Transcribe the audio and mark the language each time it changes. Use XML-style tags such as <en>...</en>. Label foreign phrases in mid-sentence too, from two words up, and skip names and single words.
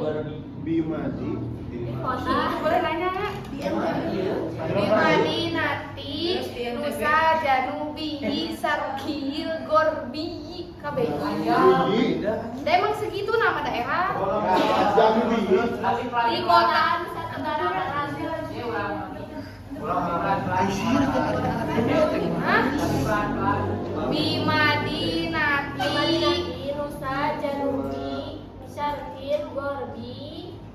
<id>Bimadi. kota Bimadinati Nusa Janubi Sarkiil Gorbi KB. Emang segitu nama daerah di kota Nusa Tenggara Barat. Bimadinati Nusa Janubi Sarkiil Gorbi.</id>